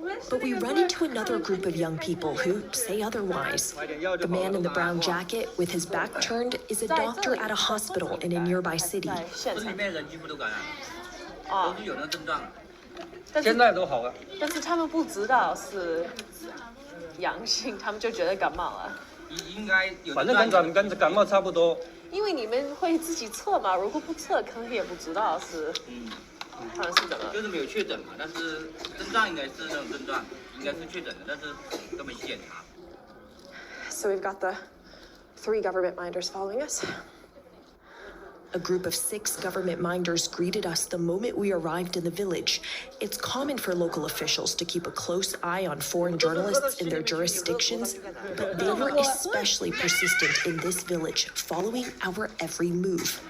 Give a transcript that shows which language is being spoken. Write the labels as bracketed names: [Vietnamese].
[English] But we run into another group of young people who say otherwise. The man in the brown jacket, with his back turned, is a doctor at a hospital in a nearby city. [Chinese] 现在都好了。但是他们不知道是阳性，他们就觉得感冒了。应该有，反正跟感冒差不多。因为你们会自己测嘛，如果不测，可能也不知道是。他们是怎么？就是没有确诊嘛，但是症状应该是那种症状，应该是确诊的，但是都没去检查。 [English] So we've got the 3 government minders following us. A group of 6 government minders greeted us the moment we arrived in the village. It's common for local officials to keep a close eye on foreign journalists in their jurisdictions, but they were especially persistent in this village, following our every move.